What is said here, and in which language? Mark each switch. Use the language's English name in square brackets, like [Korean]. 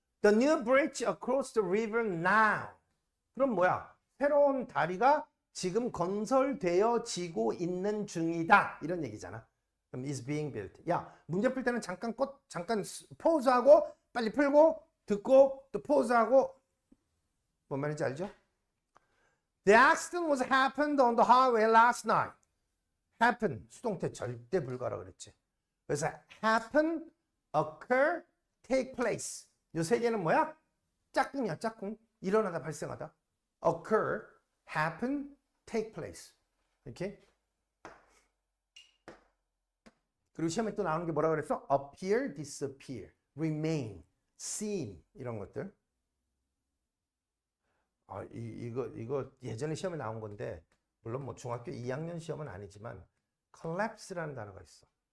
[English] The new bridge across the river now. [Korean] 그럼 뭐야? 새로운 다리가 지금 건설되어지고 있는 중이다. 이런 얘기잖아. 그럼 is being built. 야, 문제 풀 때는 잠깐 포즈하고 빨리 풀고 듣고 또 포즈하고. 뭔 말인지 알죠? [English] The accident was happened on the highway last night. [Korean] happen 수동태 절대 불가라 그랬지. [English] 그래서 happen, occur, take place. [Korean] 이 세 개는 뭐야? 짝꿍이야, 짝꿍. 일어나다, 발생하다. [English] occur, happen, take place. [Korean] 이렇게. 그리고 시험에 또 나오는 게 뭐라 그랬어? [English] appear, disappear, remain, seem 이런 것들. [Korean] 이거 예전에 시험에 나온 건데 물론 뭐 중학교 2학년 시험은 아니지만 collapse라는 단어가 있어.